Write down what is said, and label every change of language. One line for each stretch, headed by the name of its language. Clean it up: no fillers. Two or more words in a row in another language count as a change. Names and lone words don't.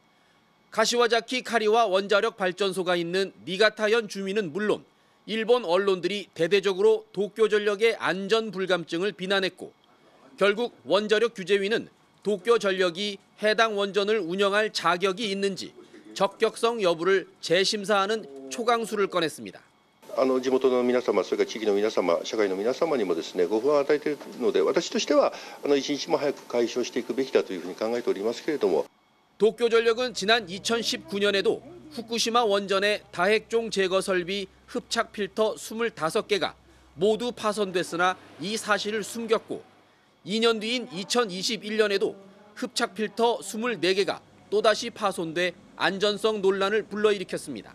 Korean: 가시와자키 카리와 원자력 발전소가 있는 니가타현 주민은 물론 일본 언론들이 대대적으로 도쿄전력의 안전 불감증을 비난했고 결국 원자력 규제위는 도쿄전력이 해당 원전을 운영할 자격이 있는지 적격성 여부를 재심사하는 초강수를 꺼냈습니다.
Japanese: 地元の皆様、それから地域の皆様、社会の皆様にもですね、ご不安を与えているので、私としては一日も早く解消していくべきだというふうに考えておりますけれども。
Korean: 도쿄전력은 지난 2019년에도 후쿠시마 원전의 다핵종 제거 설비 흡착 필터 25개가 모두 파손됐으나 이 사실을 숨겼고 2년 뒤인 2021년에도 흡착 필터 24개가 또다시 파손돼 안전성 논란을 불러일으켰습니다.